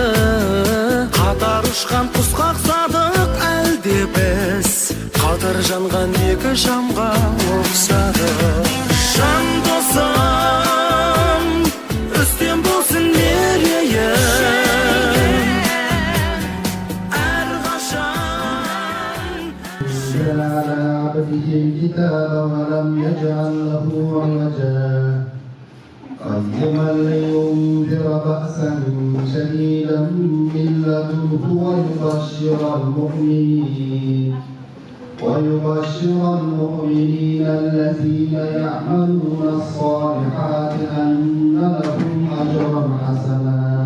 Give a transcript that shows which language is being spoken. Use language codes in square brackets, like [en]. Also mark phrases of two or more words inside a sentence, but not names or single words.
[kk] Қатар ұшқан құсқа ұқсадық, әлде біз қатар жанған екі шамға ұқсадық. Жан досым, үстем болсын мерейім, әрқашан. [ar] على عبده الكتاب ولم يجعل له عوجا قيما لينذر بأسا شديدا من لدنه ويبشر المؤمنين الذين يعملون الصالحات أن لهم أجرا حسنا